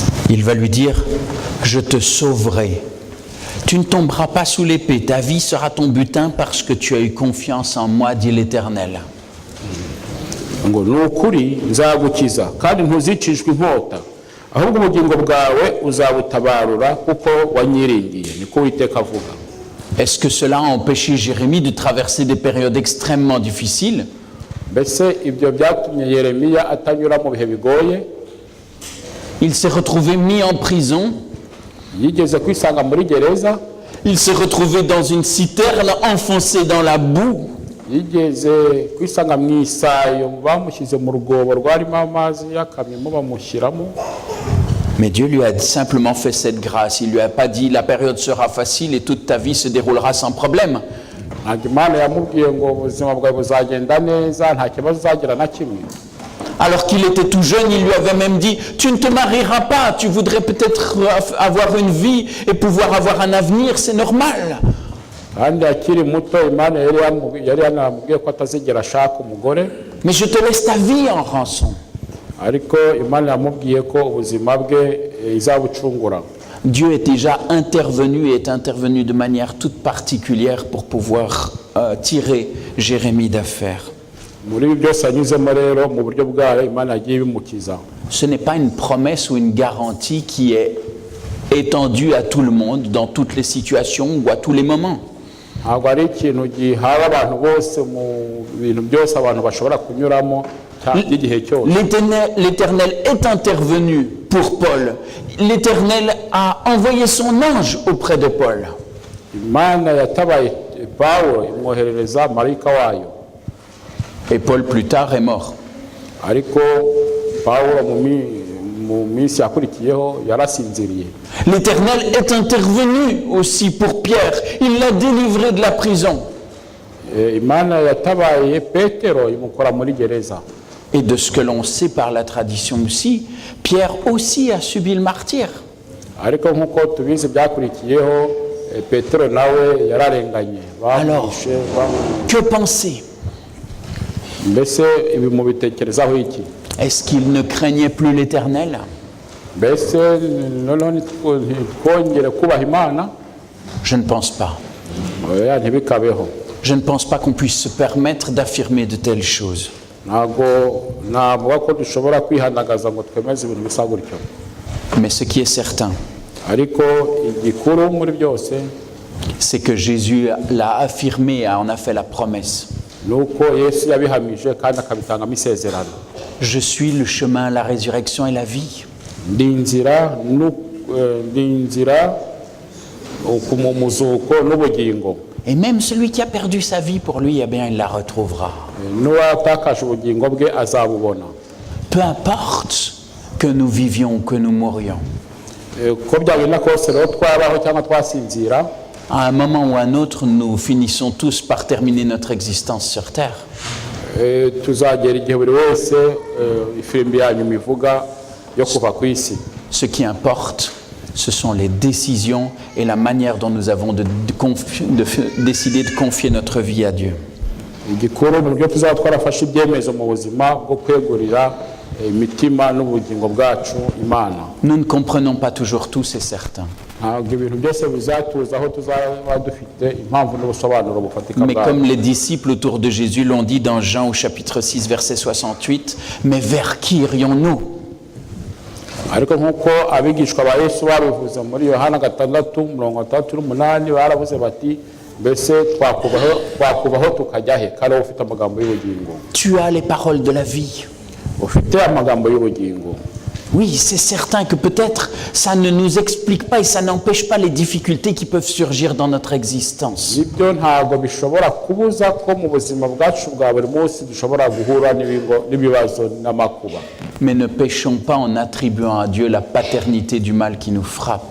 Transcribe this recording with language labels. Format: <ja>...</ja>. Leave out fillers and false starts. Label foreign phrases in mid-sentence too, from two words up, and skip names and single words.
<fr>Il va lui dire, je te sauverai. Tu ne tomberas pas sous l'épée, ta vie sera ton butin parce que tu as eu confiance en moi, dit l'Éternel.</fr> <rw>ngo ni ukuri nzagukiza kandi ntuzicishwa inkota ahubwo ubugingo bwawe uzabutabarura kuko wanyiringiye niko Uwiteka avuga.</rw> <fr>Est-ce que cela a empêché Jérémie de traverser des périodes extrêmement difficiles?</fr> <rw>mbese ibyo byatumye Yeremiya atanyura mu bihe bigoye?</rw> <fr>Il s'est retrouvé mis en prison.</fr> <rw>yigeze kwisanga muri gereza?</rw> <fr>Il s'est retrouvé dans une citerne enfoncé dans la boue.</fr> <rw>yigeze kwisanga mu isayo bamushyize mu rwobo rwarimo amazi y'akamimo bamushyiramo?</rw> <fr>Mais Dieu lui a simplement fait cette grâce. Il lui a pas dit la période sera facile et toute ta vie se déroulera sans problème.</fr> <rw>ntabwo Imana yamubwiye ngo ubuzima bwawe buzagenda neza nta kibazo uzagira na kimwe.</rw> <fr>Alors qu'il était tout jeune, il lui avait même dit tu ne te marieras pas, tu voudrais peut-être avoir une vie et pouvoir avoir un avenir, c'est normal.</fr> <rw>kandi akiri muto Imana yari yanamubwiye ko atazigera ashaka umugore,</rw> <fr>Mais je te laisse ta vie en rançon.</fr> <rw>ariko Imana yamubwiye ko ubuzima bwe izabucungura.</rw> <fr>Dieu est déjà intervenu et est intervenu de manière toute particulière pour pouvoir tirer Jérémie d'affaire.</fr> <rw>muri ibi byose anyuzemo rero mu buryo bwayo Imana yagiye ibimukiza.</rw> <fr>Ce n'est pas une promesse ou une garantie qui est étendue à tout le monde, dans toutes les situations ou à tous les moments.</fr> <rw>ntabwo ari ikintu gihawe abantu bose mu bintu byose abantu bashobora kunyuramo igihe cyose.</rw> <fr>L'Éternel est intervenu pour Paul. L'Éternel a envoyé son ange auprès de Paul.</fr> <rw>Imana yatabaye Pawulo imwoherereza marayika wayo.</rw> <fr>Et Paul plus tard est mort.</fr> <rw>ariko Pawulo mu minsi yakurikiyeho yarasinziriye.</rw> <fr>L'Éternel est intervenu aussi pour Pierre. Il l'a délivré de la prison.</fr> <rw>Imana yatabaye Petero imukora muri gereza.</rw> <fr>Et de ce que l'on sait par la tradition aussi, Pierre aussi a subi le martyre.</fr> <rw>ariko nk'uko tubizi byakurikiyeho Petero nawe yararenganye.</rw> <fr>Alors, que penser?</fr> <rw>mbese ibi mubitekerezaho iki?</rw> <fr>Est-ce qu'il ne craignait plus l'Éternel?</fr> <rw>mbese noneho twongere kubaha Imana?</rw> <fr>Je ne pense pas.</fr> <rw>oya ntibikabeho.</rw> <fr>Je ne pense pas qu'on puisse se permettre d'affirmer de telles choses.</fr> <rw>ntabwo ko dushobora kwihandagaza ngo twemeze ibintu bisa gutyo.</rw> <fr>Mais ce qui est certain,</fr> <rw>ariko igikuru muri byose</rw> <fr>c'est que Jésus l'a affirmé et en a fait la promesse.</fr> <rw>nuko Yesu yabihamije kandi akabitangamo isezerano.</rw> <fr>Je suis le chemin, la résurrection et la vie.</fr> <rw>ndi inzira umuzuko n'ubugingo.</rw> <fr>Et même celui qui a perdu sa vie pour lui, eh bien, il la retrouvera.</fr> <rw>n'uwatakaje ubugingo bwe azabubona.</rw> <fr>Peu importe que nous vivions ou que nous mourions.</fr> <rw>ko byagenda kose rero twabaho cyangwa twasinzira,</rw> <fr>À un moment ou à un autre, nous finissons tous par terminer notre existence sur terre.</fr> <rw>tuzagera igihe buri wese ifirimbi yanyuma ivuga yo kuva ku isi.</rw> <fr>Ce qui importe, ce sont les décisions et la manière dont nous avons décidé de confier notre vie à Dieu.</fr> <rw>igikuru mu buryo tuzaba twarafashe ibyemezo mu buzima bwo kwegurira imitima n'ubugingo bwacu Imana.</rw> <fr>Nous ne comprenons pas toujours tout, c'est certain.</fr> <rw>ntabwo ibintu byose bizatuza aho tuzaba dufite impamvu n'ubusobanuro bufatika</rw> <fr>Mais</fr> <rw>bwayo.</rw> <fr>comme les disciples autour de Jésus l'ont dit dans Jean au chapitre 6, verset 68, mais vers qui irions-nous?</fr> <rw>ariko nk'uko abigishwa ba Yesu babivuze muri Yohana 6:38 baravuze bati mbese twakubaho tukajya he kandi ufite amagambo y'ubugingo.</rw> <fr>Tu as les paroles de la vie.</fr> <rw>ufite amagambo y'ubugingo.</rw> <fr>Oui, c'est certain que peut-être ça ne nous explique pas et ça n'empêche pas les difficultés qui peuvent surgir dans notre existence.</fr> <rw>nibyo ntabwo bishobora kubuza ko mu buzima bwacu bwa buri munsi dushobora guhura n'ibibazo n'amakuba.</rw> <fr>Mais ne péchons pas en attribuant à Dieu la paternité du mal qui nous frappe.</fr>